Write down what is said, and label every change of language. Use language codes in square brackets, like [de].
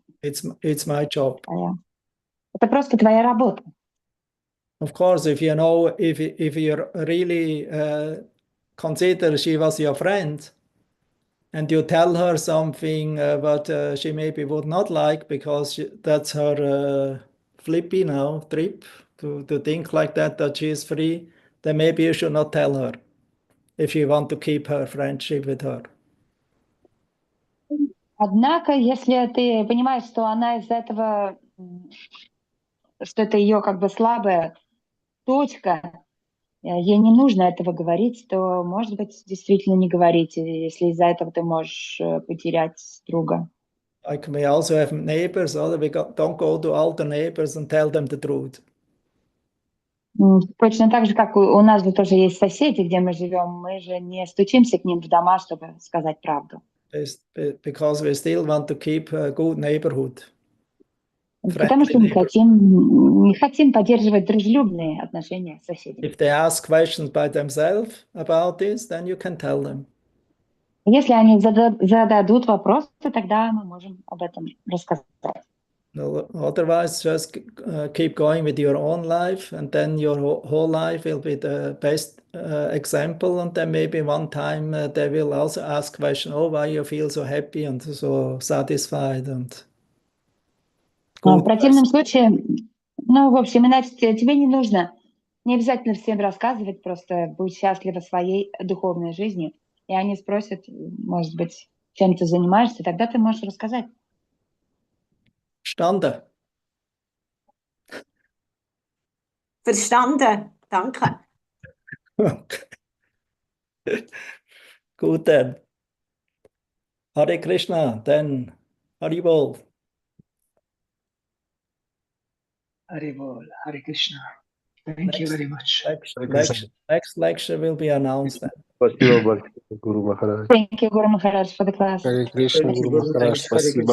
[en] it's my job. [ru] Это просто твоя работа. [en] Of course, if you know, if you really consider she was your friend, and you tell her something what she maybe would not like, because that's her flippy now trip to think like that she is free, then maybe you should not tell her if you want to keep her friendship with her. [ru] Однако, если ты понимаешь, что она из-за этого, что это ее как бы слабая точка, ей не нужно этого говорить, то, может быть, действительно не говорить, если из-за этого ты можешь потерять друга. [en] Like we also have neighbors, or we don't go to all the neighbors and tell them the truth. [ru] Точно так же, как у нас же тоже есть соседи, где мы живем, мы же не стучимся к ним в дома, чтобы сказать правду. [en] Because we still want to keep a good neighborhood. [ru] Потому что не хотим поддерживать дружелюбные отношения с соседями. [en] If they ask questions by themselves about this, then you can tell them. [ru] Если они зададут вопросы, тогда мы можем об этом рассказать. [en] No, otherwise, just keep going with your own life, and then your whole life will be the best example. And then maybe one time they will also ask question, oh, why you feel so happy and so satisfied and [ru] В противном случае, ну, в общем, иначе тебе не нужно, не обязательно всем рассказывать, просто будь счастлива своей духовной жизнью. И они спросят, может быть, чем ты занимаешься, тогда ты можешь рассказать. [de] Verstanden. Verstanden, danke. Gut [en] then. Hare Krishna, then Haribol. Haribol, Hare Krishna. Thank you very much. Next lecture will be announced then. [ru] Спасибо большое, Гуру Махарадж. [en] Thank you, Guru Maharaj, for the class. [ru] Харе Кришна, Гуру Махарадж, спасибо.